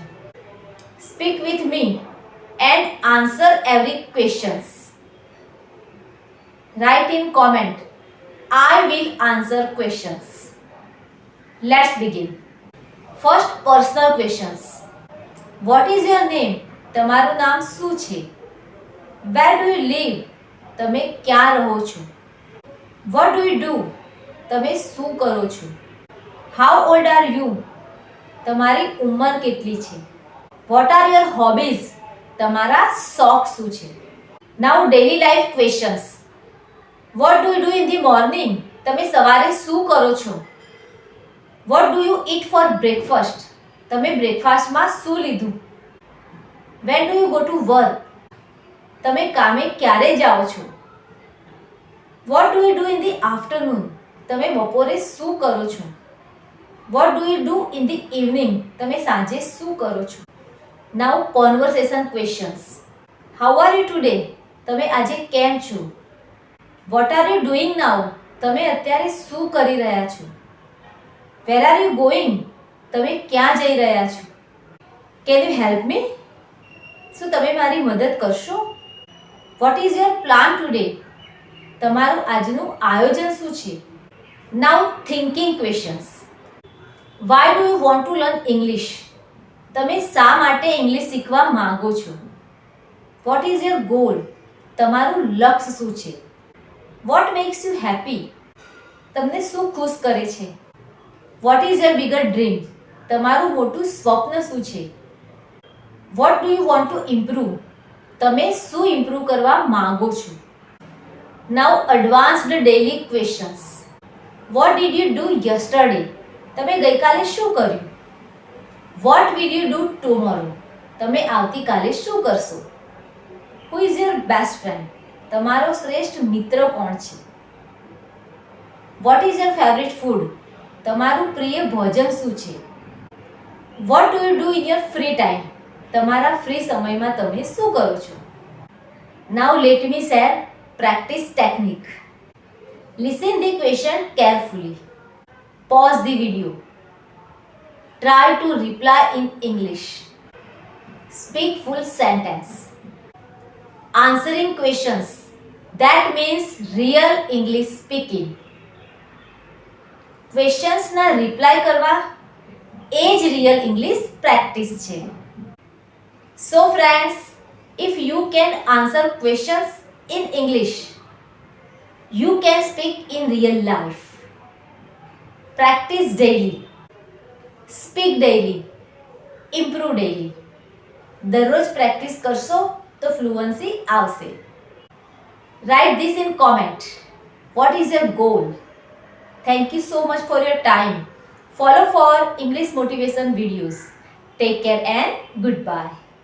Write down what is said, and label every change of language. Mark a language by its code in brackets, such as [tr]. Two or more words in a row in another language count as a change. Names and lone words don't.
[en] Speak with me and answer every questions. Write in comment, I will answer questions. Let's begin. First, personal questions. What is your name? [gu] તમારું નામ શું છે? [en] Where do you live? [gu] તમે ક્યાં રહો છો? [en] What do you do? [gu] તમે શું કરો છો? [en] How old are you? [gu] તમારી ઉંમર કેટલી છે? [en] What are your hobbies? [gu] તમારા શોખ શું છે? [en] Now daily life questions. What do you do in the morning? [gu] તમે સવારે શું કરો છો? [en] What do you eat for breakfast? [gu] તમે બ્રેકફાસ્ટમાં શું લીધું? [en] When do you go to work? [gu] તમે કામે ક્યારે જાઓ છો? [en] What do you do in the afternoon? [gu] તમે બપોરે શું કરો છો? [en] What do you do in the evening? [gu] તમે સાંજે શું કરો છો? [en] Now conversation questions. How are you today? [gu] તમે આજે કેમ છો? [en] What are you doing now? [gu] તમે અત્યારે શું કરી રહ્યા છો? [en] Where are you going? [gu] તમે ક્યાં જઈ રહ્યા છો? [en] Can you help me? [gu] શું તમે મારી મદદ કરશો? [en] What is your plan today? [gu] તમારું આજનું આયોજન શું છે? [en] Now thinking questions. Why do you want to learn English? [gu] તમે શા માટે ઇંગ્લિશ શીખવા માંગો છો? [en] What is your goal? [gu] તમારું લક્ષ્ય શું છે? [en] What makes you happy? [gu] તમને શું ખુશ કરે છે? [en] What is your bigger dream? [gu] તમારું મોટું સ્વપ્ન શું છે? [en] What do you want to improve? [gu] તમે શું ઇમ્પ્રૂવ કરવા માંગો છો? [en] Now advanced daily questions. What did you do yesterday? [gu] તમે ગઈકાલે શું કર્યું? [en] What will you do tomorrow? [gu] તમે આવતીકાલે શું કરશો? [en] Who is your best friend? [gu] તમારો શ્રેષ્ઠ મિત્ર કોણ છે? [en] What is your favorite food? [gu] તમારું પ્રિય ભોજન શું છે? [en] What do you do in your free time? [gu] તમારા ફ્રી સમયમાં તમે શું કરો છો? [en] Now let me share practice technique. Listen the question carefully. Pause the video. Try to reply in English. Speak full sentence. Answering questions. That means real English speaking. [gu] Questions ના reply કરવા એ જ [en] real English practice [gu] છે. [en] So friends, if you can answer questions in English, you can speak in real life. Practice daily. Speak daily. Improve daily. [gu] દરરોજ પ્રેક્ટિસ કરશો તો ફ્લુઅન્સી આવશે. [en] Write this in comment. What is your goal? Thank you so much for your time. Follow for English motivation videos. Take care and goodbye.